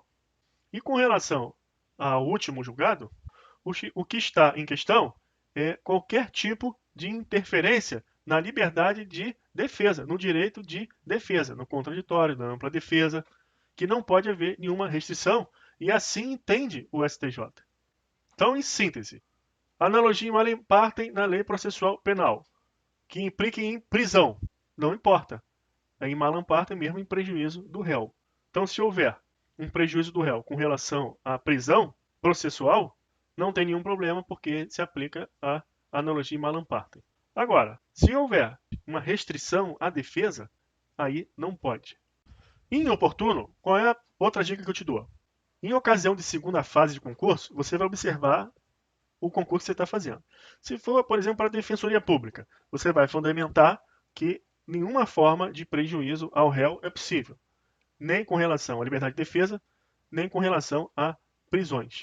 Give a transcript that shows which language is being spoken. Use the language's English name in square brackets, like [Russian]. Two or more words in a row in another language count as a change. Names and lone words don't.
[Portuguese] E com relação ao último julgado, o que está em questão é qualquer tipo de interferência na liberdade de defesa, no direito de defesa, no contraditório, na ampla defesa, que não pode haver nenhuma restrição, e assim entende o STJ. Então, em síntese, analogia [Latin] in malam partem [Portuguese] na lei processual penal, que implique em prisão, não importa. É [Latin] in malam partem [Portuguese] mesmo em prejuízo do réu. Então, se houver um prejuízo do réu com relação à prisão processual, não tem nenhum problema, porque se aplica a analogia [Latin] in malam partem. [Portuguese] Agora, se houver uma restrição à defesa, aí não pode. Inoportuno, qual é a outra dica que eu te dou? Em ocasião de segunda fase de concurso, você vai observar o concurso que você está fazendo. Se for, por exemplo, para a Defensoria Pública, você vai fundamentar que nenhuma forma de prejuízo ao réu é possível, nem com relação à liberdade de defesa, nem com relação a prisões.